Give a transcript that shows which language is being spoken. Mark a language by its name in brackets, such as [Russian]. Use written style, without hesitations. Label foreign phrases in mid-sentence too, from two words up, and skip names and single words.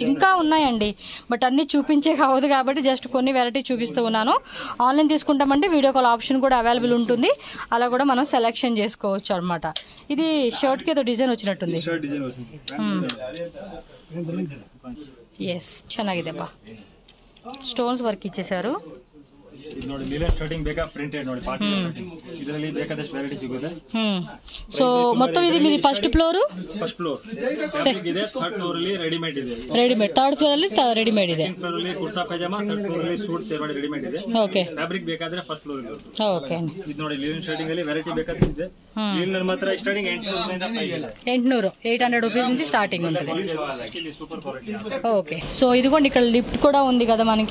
[Telugu] ఇంకా ఉన్నాయండి, బట్ అన్ని చూపించే కావద్దు కాబట్టి జస్ట్ కొన్ని వెరైటీ చూపిస్తూ ఉన్నాను. ఆన్లైన్ తీసుకుంటామంటే [English] video call option [Telugu] కూడా అవైలబుల్ ఉంటుంది, అలా కూడా మనం సెలెక్షన్ చేసుకోవచ్చు అనమాట. ఇది షర్ట్ కి ఏదో డిజైన్ వచ్చినట్టుంది. ఎస్, [Kannada] ಚೆನ್ನಾಗಿದೆ ಬಾ. [Telugu] స్టోన్స్ వర్క్ ఇచ్చేసారు. సో మొత్తం ఇది మీది [English] first floor, [Telugu] రెడీమేడ్. [English] third floor [Kannada] ಅಲ್ಲಿ రెడీమేడ్ ಇದೆ. ಓಕೆ ಓಕೆ. [Telugu] 800 రూపీస్ నుంచి స్టార్టింగ్ ఉంటుంది. ఓకే, సో ఇదిగోండి ఇక్కడ లిఫ్ట్ కూడా ఉంది కదా మనకి.